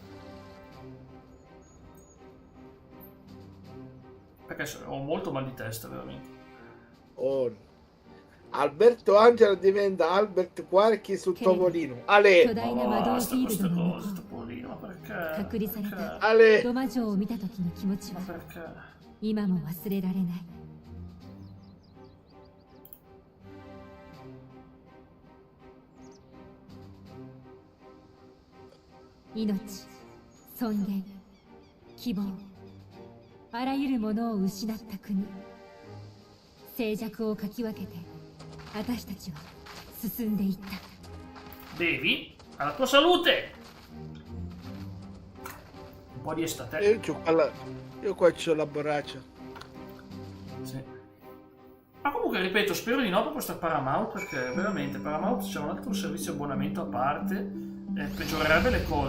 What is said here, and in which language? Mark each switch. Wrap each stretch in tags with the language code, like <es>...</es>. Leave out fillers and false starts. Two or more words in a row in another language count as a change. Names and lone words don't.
<it>Perché ho molto mal di testa veramente. Alberto Angela diventa Albert Quarchi su Topolino. Ale! Ma basta queste cose, Topolino, ma perché? Ale! Ma perché?</it> <ja>命、尊厳、希望, あらゆるものを失った国。静寂をかき分けて、私たちは進んでいった。</ja> <it>Bevi alla tua salute! Un po' di estate. Io qua c'ho la borraccia. Sì. Ma comunque, ripeto, spero di no per questa Paramount, perché veramente Paramount c'è un altro servizio abbonamento a parte, peggiorerebbe le cose.</it>